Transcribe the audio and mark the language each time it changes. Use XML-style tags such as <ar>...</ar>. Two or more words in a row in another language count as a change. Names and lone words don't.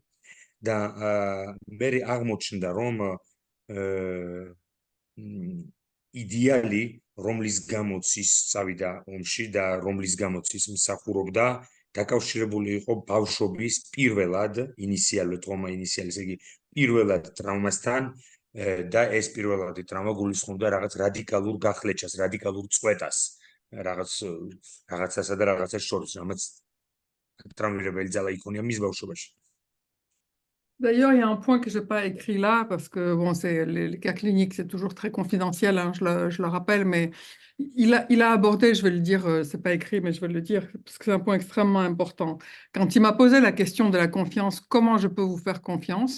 <ka>და მე აღმოჩნდა რომ იდეალი რომლის გამოც ის წავიდა ომში და რომლის გამოც ის მსახურობდა დაკავშირებული იყო ბავშვობის პირველად ინიციალურ ტრაუმა ინიციალის იგი პირველად ტრაუმასთან და ეს პირველადი ტრაუმა გულისხმობდა რაღაც რადიკალურ გახლეჩას, რადიკალურ წყვეტას რაღაცასა და რაღაცას შორის, რამაც ტრაუმირებელი ძალა იქონია მის ბავშვობაში.</ka> <fr>D'ailleurs, il y a un point que je n'ai pas écrit là, parce que bon, les cas cliniques, c'est toujours très confidentiel, hein, je le rappelle, mais il a abordé, je vais le dire, ce n'est pas écrit, mais je vais le dire, parce que c'est un point extrêmement important. Quand il m'a posé la question de la confiance, comment je peux vous faire confiance?</fr>